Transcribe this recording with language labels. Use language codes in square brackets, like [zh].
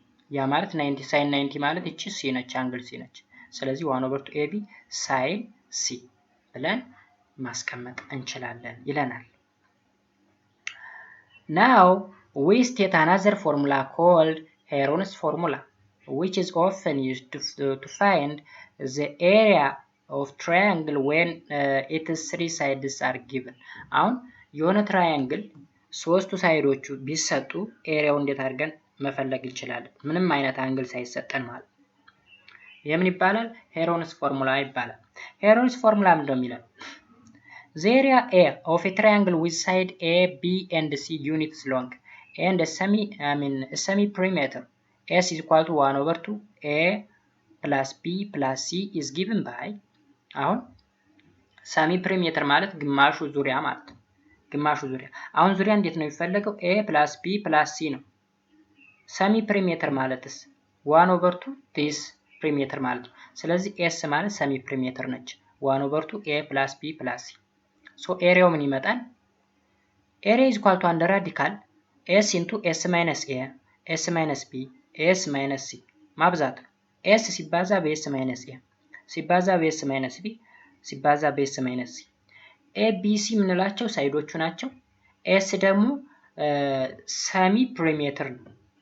[am] ያ ማለት 90 ሳይን 90 ማለት እቺ ሲ ነች አንግል ሲ ነች። ስለዚህ 1/2 ኤቢ ሳይን ሲ ብለን ማስቀመጥ እንችላለን ይለናል። [en] Now we state another formula called Heron's formula which is often used to find the area of triangle when its three sides are given. [am] አሁን የሆነ ትራያንግል ሶስቱ ሳይዶቹ ቢሰጡ ኤሪያው እንዴት አድርገን መፈለግ እንችላለን? ምንም አይነት አንግል ሳይሰጠን ማለት የምን ይባላል? ሄሮንስ ፎርሙላ ይባላል። ሄሮንስ ፎርሙላ ምንድነው የሚለው? [en] The area A of a triangle with side A, B and C units long and a semi perimeter S is equal to 1/2 A plus B plus C is given by [am] አሁን ሰሚ ፕሪሜትር ማለት ግማሹ ዙሪያ ማለት ነው። ግማሹ ዙሪያ አሁን ዙሪያ እንዴት ነው የሚፈለገው? [en] A plus B plus C [am] ነው። ሰሚ ፕሪሜትር ማለትስ 1/2 this ፕሪሜትር ማለት ነው። ስለዚህ S ማለት ሰሚ ፕሪሜትር ነች። 1/2 A plus B plus C ሶ ኤሪያው ምን ይመጣል? ኤሪያ [en] is equal to under radical S into S minus A S minus B S minus C [am] ማብዛት ነው። S ሲባዛ በS minus A ሲባዛ በS minus B ሲባዛ በS minus C A B C ምንላቸው ሳይዶቹ ናቸው። S ደግሞ ሰሚ ፕሪሜትር ነው።